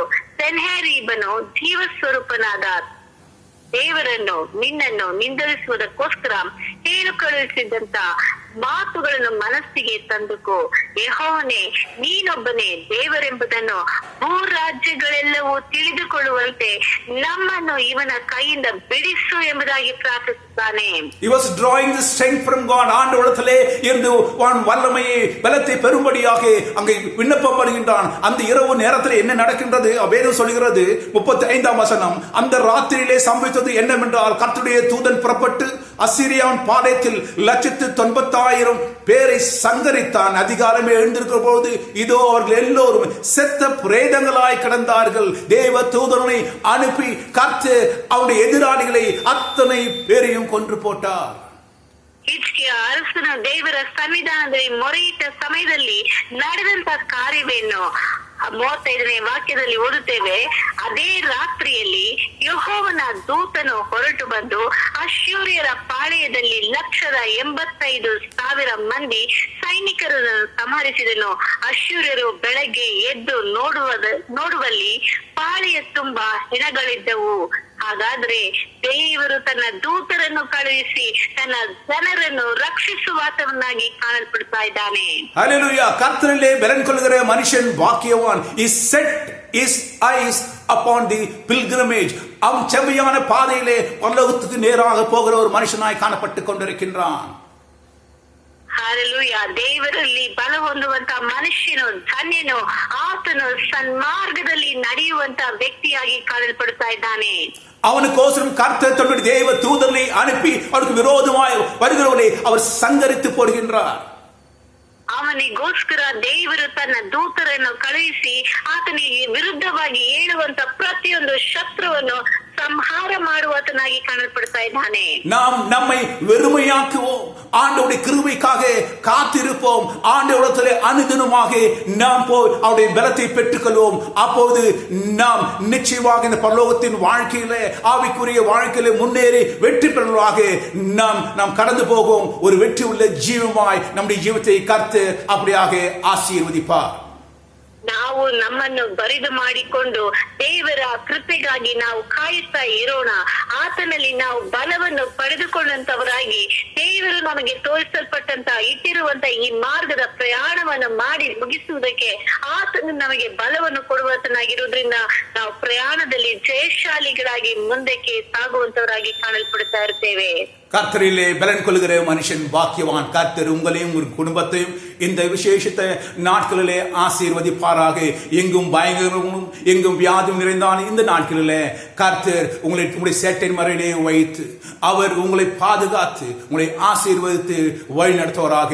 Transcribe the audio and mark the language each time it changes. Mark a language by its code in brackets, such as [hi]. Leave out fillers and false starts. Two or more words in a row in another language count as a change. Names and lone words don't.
[kn] ಸೆನ್ಹೇರೀಬನು ಜೀವ ಸ್ವರೂಪನಾದ ದೇವರನ್ನು ನಿನ್ನನ್ನು ನಿಂದಿಸುವುದಕ್ಕೋಸ್ಕರ ಹೇಳು ಕಳುಹಿಸಿದಂತ ಮಾತುಗಳನ್ನು ಮನಸ್ಸಿಗೆ ತಂದುಕೋ. ಯೆಹೋವನೇ, ನೀನೊಬ್ಬನೇ ದೇವರೆಂಬುದನ್ನು ಭೂ ರಾಜ್ಯಗಳೆಲ್ಲವೂ ತಿಳಿದುಕೊಳ್ಳುವಂತೆ ನಮ್ಮನ್ನು ಇವನ ಕೈಯಿಂದ ಬಿಡಿಸು ಎಂಬುದಾಗಿ ಪ್ರಾರ್ಥಿಸುತ್ತಾನೆ. [en] He was drawing the strength from God. [ta] ஆண்டவரிடத்திலே இருந்து வல்லமையை பலத்தை பெறும்படியாக அங்கே விண்ணப்பம் பண்ணுகின்றான். அந்த இரவு நேரத்தில் என்ன நடக்கின்றது? வேதம் சொல்கிறது 35ஆம் வசனம், அந்த ராத்திரியிலே சம்பவித்தது என்னவென்றால், கர்த்தருடைய தூதன் புறப்பட்டு அசீரியாவின் பாளையத்தில் 190,000 பேரை சங்கரித்தான். அதிகாலமே எழுந்திருக்கிற போது இதோ அவர்கள் எல்லோரும் செத்த பிரேதங்களாய் கிடந்தார்கள். தேவ தூதனை அனுப்பி கர்த்தர் அவருடைய எதிராளிகளை அத்தனை பேரையும் கொன்று போட்டார். [kn] ಹಿಜ್ಕೀಯ ಅರಸನು ದೇವರ ಸನ್ನಿಧಾನದಲ್ಲಿ ಮೊರೆಯಿಟ್ಟ ಸಮಯದಲ್ಲಿ ನಡೆದಂತ ಕಾರ್ಯವೇನು 35ನೇ ವಾಕ್ಯದಲ್ಲಿ ಓದುತ್ತೇವೆ. ಅದೇ ರಾತ್ರಿಯಲ್ಲಿ ಯೆಹೋವನ ದೂತನು ಹೊರಟು ಬಂದು ಅಶ್ಶೂರ್ಯರ ಪಾಳೆಯದಲ್ಲಿ 185,000 ಮಂದಿ ಸೈನಿಕರನ್ನು ಸಂಹರಿಸಿದನು. ಅಶ್ಶೂರ್ಯರು ಬೆಳಗ್ಗೆ ಎದ್ದು ನೋಡುವಲ್ಲಿ ಪಾಳೆಯ ತುಂಬಾ ಹೆಣಗಳಿದ್ದವು. ಹಾಗಾದ್ರೆ ದೇವರು ತನ್ನ ದೂತರನ್ನು ಕಳುಹಿಸಿ ತನ್ನ ಜನರನ್ನು ರಕ್ಷಿಸುವಾತವನ್ನಾಗಿ ಕಾಣಲ್ಪಡ್ತಾ ಇದ್ದಾನೆ. [ta] ஹல்லேலூயா. கர்த்தரிலே பலன் கொள்கிற மனுஷன் பாக்கியவான். [en] He set his eyes upon the pilgrimage. [ta] அவன் செவ்வையான பாதையிலே பரலோகத்துக்கு நேராக போகிற ஒரு மனுஷனாய் காணப்பட்டு கொண்டிருக்கின்றான். [kn] ಹಾಲೆಲೂಯ. ದೇವರಲ್ಲಿ ಬಲ ಹೊಂದುವಂತ ಮನುಷ್ಯನು ಧನ್ಯನು. ಆತನು ಸನ್ಮಾರ್ಗದಲ್ಲಿ ನಡೆಯುವಂತ ವ್ಯಕ್ತಿಯಾಗಿ ಕಾಣಲ್ಪಡ್ತಾ ಇದ್ದಾನೆ. [ta] அவனுக்கோசரம் கர்த்தர் தன்னுடைய தேவ தூதர்களை அனுப்பி அவனுக்கு விரோதமாய் வருகிறவர்களை அவர் சங்கரித்து போடுகின்றார். [kn] ಅವನಿಗೋಸ್ಕರ ದೇವರು ತನ್ನ ದೂತರನ್ನು ಕಳುಹಿಸಿ ಆತನಿಗೆ ವಿರುದ್ಧವಾಗಿ ಏಳುವಂತ ಪ್ರತಿಯೊಂದು ಶತ್ರುವನ್ನು ಸಂಹಾರ ಮಾಡುವತನಾಗಿ ಕಾಣಲ್ಪಡ್ತಾ ಇದ್ದಾನೆ. [ta] நாம் நம்மை வெறுமையாக்குவோம், ஆண்டவருடைய கிருபைக்காக காத்திருப்போம், ஆண்டவரிடத்திலே அனுதினமாக நாம் போய் அவருடைய பலத்தை பெற்றுக்கொள்வோம். அப்போது நாம் நிச்சயமாக இந்த பரலோகத்தின் வாழ்க்கையிலே, ஆவிக்குரிய வாழ்க்கையிலே முன்னேறி வெற்றி பெறுவதாக நாம் கடந்து போகும். ஒரு வெற்றி உள்ள ஜீவமாய் நம்முடைய ஜீவத்தை கர்த்தர் அப்படியாக ஆசீர்வதிப்பார். [kn] ನಾವು ನಮ್ಮನ್ನು ಬರಿದು ಮಾಡಿಕೊಂಡು ದೇವರ ಕೃಪೆಗಾಗಿ ನಾವು ಕಾಯುತ್ತಾ ಇರೋಣ. ಆತನಲ್ಲಿ ನಾವು ಬಲವನ್ನು ಪಡೆದುಕೊಂಡಂತವರಾಗಿ ದೇವರು ನಮಗೆ ತೋರಿಸಲ್ಪಟ್ಟಂತ ಇಟ್ಟಿರುವಂತ ಈ ಮಾರ್ಗದ ಪ್ರಯಾಣವನ್ನು ಮಾಡಿ ಮುಗಿಸುವುದಕ್ಕೆ ಆತನು ನಮಗೆ ಬಲವನ್ನು ಕೊಡುವಂತನಾಗಿರುವುದರಿಂದ ನಾವು ಪ್ರಯಾಣದಲ್ಲಿ ಜಯಶಾಲಿಗಳಾಗಿ ಮುಂದಕ್ಕೆ ಸಾಗುವಂತವರಾಗಿ ಕಾಣಲ್ಪಡ್ತಾ ಇರ್ತೇವೆ. [ta] கர்த்தரிலே பலன் கொள்கிற மனுஷன் பாக்கியவான். கர்த்தர் உங்களையும் உங்கள் குடும்பத்தையும் இந்த விசேஷித்த நாட்களிலே ஆசீர்வதிப்பாராக. எங்கும் பயங்கரமும் எங்கும் வியாதியும் நிறைந்தான இந்த நாட்களிலே கர்த்தர் உங்களுடைய சேட்டை மறையிலே வைத்து அவர் உங்களை பாதுகாத்து உங்களை ஆசீர்வதித்து வழி நடத்துவராக.